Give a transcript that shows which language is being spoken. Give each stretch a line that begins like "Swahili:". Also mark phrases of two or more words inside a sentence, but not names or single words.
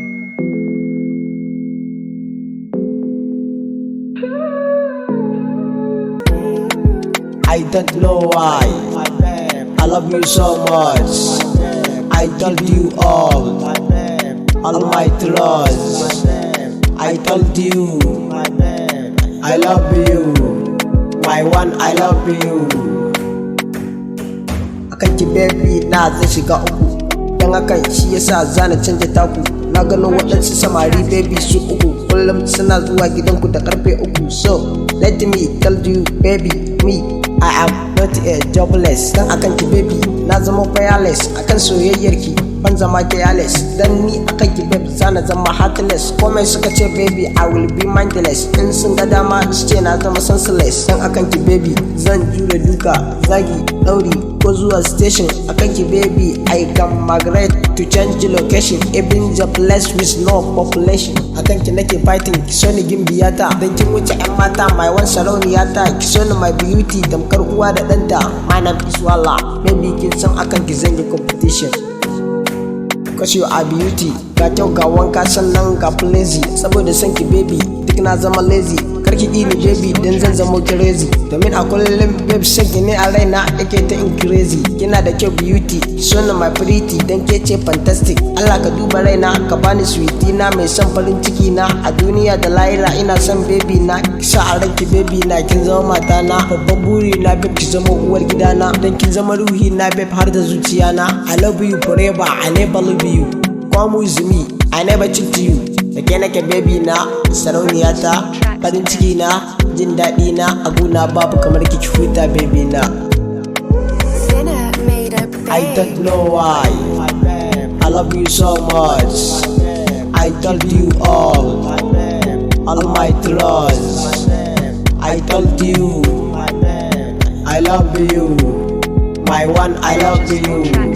English: I don't know why I love you so much. I told you all my trust. I told you I love you, my one, I love you.
Hausa: Akan ki baby na zai shiga uku, dan hakan shi yasa zana canja taku. Na gano waɗansu samari baby su uku, kullum suna zuwa gidanku da karfe uku.
English: So let me tell you baby, me I am not a jobless.
Hausa: Dan akan ki baby na zama fearless. Akan soyayyarki ban zama careless. Dan ni akan ki baby zana zama heartless. Komai suka ce baby
English: I will be mindless.
Hausa: In sun ga dama su ce na zama senseless. Dan akan ki baby zan jure duka, zagi, ɗauri ko zuwa station. Akan ki
English: baby I can migrate to change location, even the place with no population.
Hausa: Akan ki nake fighting, ki so ni gimbiyata. Dan kin wuce 'yan mata
English: my one
Hausa: sarauniyata. Ki so ni
English: my beauty
Hausa: tamkar uwa da ɗanta.
English: My name is Walla,
Hausa: baby kin san akan ki zan yi competition.
English: Cause you are beauty,
Hausa: ga kyau ga wanka sannan ga lazy. Saboda san ki baby duk na zama lazy. Karki ni baby dan zan zama crazy. Domin a kullum baby san ki ne a raina yake ta in crazy. Kina da kyau beauty, so na
English: my pretty
Hausa: dan ke ce fantastic. Allah ka duba raina ka bani sweetie na mai son farin ciki na. A duniya da lahira ina son baby na. Kisa a ranki baby na kin zama mata na. Babban buri na babe ki zama uwar gidana. Dan kin zama ruhi na babe har da zuciya na.
English: I love you forever, I never leave you. Come with me, I never cheat you.
Hausa: Da ke nake baby na, sarauniyata, farin ciki na, jin daɗi na, a guna babu kamar ki huta baby na.
English: I don't know why I love you so much. I told you all my trust. I told you I love you, my one, I love you.